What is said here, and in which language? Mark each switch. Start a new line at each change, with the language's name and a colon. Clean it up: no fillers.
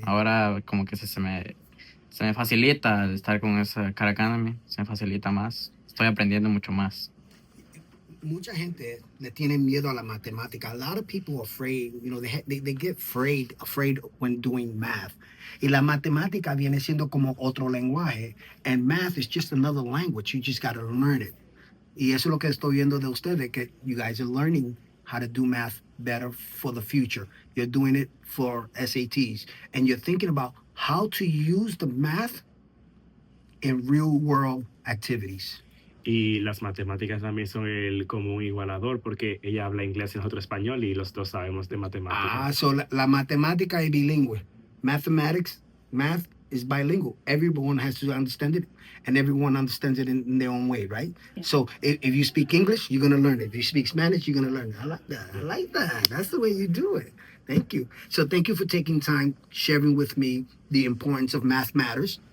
Spanish: Ahora como que se me facilita estar con esa Khan Academy, se me facilita más. Estoy aprendiendo mucho más. Mucha gente le tiene miedo a la matemática.
English: A lot of people are afraid, they get afraid when doing math.
Spanish: Y la matemática viene siendo como otro lenguaje.
English: And math is just another language. You just got to learn it.
Spanish: Y eso es lo que estoy viendo de ustedes, que
English: you guys are learning how to do math better for the future. You're doing it for SATs. And you're thinking about how to use the math in real world activities.
Spanish: Y las matemáticas también son el común igualador porque ella habla inglés y nosotros español y los dos sabemos de matemáticas. So la matemática es bilingüe.
English: Math is bilingual. Everyone has to understand it, and everyone understands it in their own way, right? Yeah. So if you speak English, you're going to learn it. If you speak Spanish, you're going to learn it. I like that. That's the way you do it. Thank you. So thank you for taking time sharing with me the importance of math matters.